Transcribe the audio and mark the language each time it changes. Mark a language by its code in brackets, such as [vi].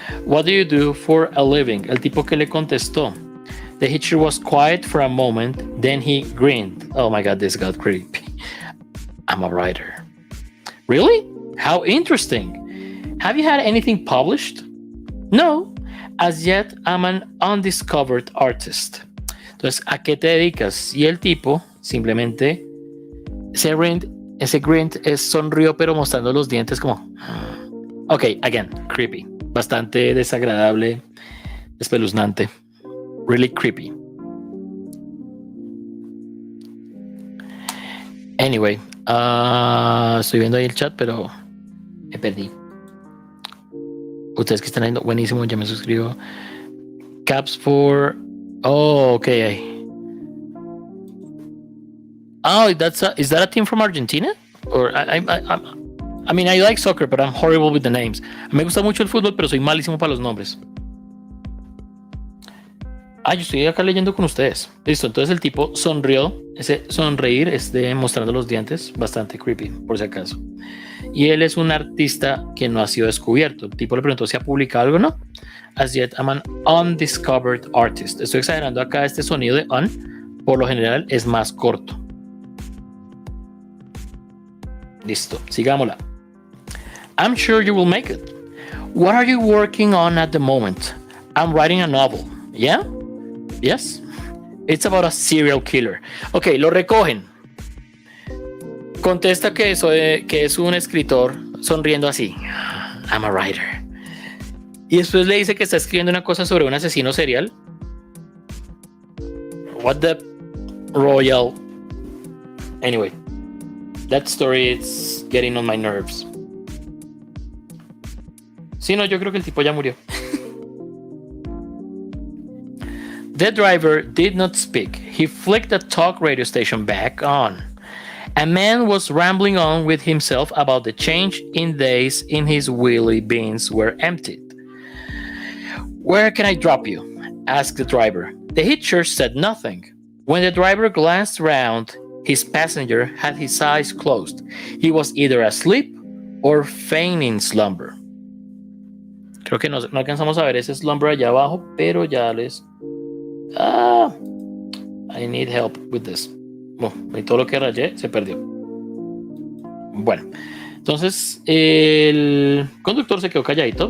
[en] What do you do for a living? [es] El tipo que le contestó. [en] The hitcher was quiet for a moment. Then he grinned. Oh my God, this got creepy. I'm a writer. Really? How interesting. Have you had anything published? No. As yet, I'm an undiscovered artist. [es] Entonces, ¿a qué te dedicas? Y el tipo simplemente ese grind es sonrió pero mostrando los dientes como [en] ok, again, creepy, [es] bastante desagradable, espeluznante, [en] really creepy. [es] Anyway, estoy viendo ahí el chat pero me perdí. Ustedes que están viendo, buenísimo, ya me suscribo. [en] Caps for oh, okay. Oh, is that a team from Argentina? Or I mean, I like soccer, but I'm horrible with the names. [es] Me gusta mucho el fútbol, pero soy malísimo para los nombres. Yo estoy acá leyendo con ustedes. Listo, entonces el tipo sonrió. Ese sonreír es de mostrando los dientes, bastante creepy, por si acaso. Y él es un artista que no ha sido descubierto. El tipo le preguntó si ha publicado algo o no. [en] As yet, I'm an undiscovered artist. [es] Estoy exagerando acá este sonido de un. Por lo general es más corto. Listo, sigámosla. [en] I'm sure you will make it. What are you working on at the moment? I'm writing a novel. Yeah? Yes? It's about a serial killer. Ok, [es] lo recogen. Contesta que es un escritor sonriendo así. [en] I'm a writer. [es] Y después le dice que está escribiendo una cosa sobre un asesino serial. [en] What the royal. Anyway, that story is getting on my nerves. [es] Sí, no, yo creo que el tipo ya murió. [en] The driver did not speak. He flicked the talk radio station back on. A man was rambling on with himself about the change in days in his wheelie bins were emptied. Where can I drop you? Asked the driver. The hitcher said nothing. When the driver glanced round, his passenger had his eyes closed. He was either asleep or feigning slumber. [es] Creo que no alcanzamos a ver ese slumber allá abajo, pero ya les... [en] I need help with this. [es] Bueno, y todo lo que rayé se perdió. Bueno, entonces el conductor se quedó calladito.